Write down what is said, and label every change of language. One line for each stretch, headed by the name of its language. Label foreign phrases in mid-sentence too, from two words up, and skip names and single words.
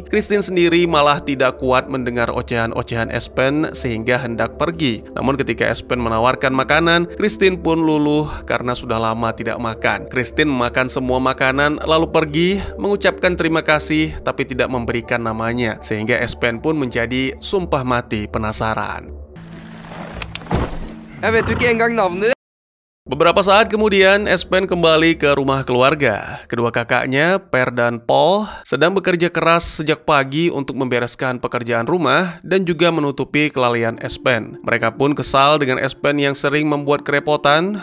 Indonesian: Kristin sendiri malah tidak kuat mendengar ocehan-ocehan Espen sehingga hendak pergi. Namun ketika Espen menawarkan makanan, Kristin pun luluh karena sudah lama tidak makan. Kristin memakan semua makanan lalu pergi, mengucapkan terima kasih tapi tidak memberikan namanya, sehingga Espen pun menjadi sumpah mati penasaran.
Norwegian: Jeg vet jo ikke engang navnet.
Indonesian: Beberapa saat kemudian, Espen kembali ke rumah keluarga. Kedua kakaknya, Per dan Paul, sedang bekerja keras sejak pagi untuk membereskan pekerjaan rumah dan juga menutupi kelalaian Espen. Mereka pun kesal dengan Espen yang sering membuat kerepotan.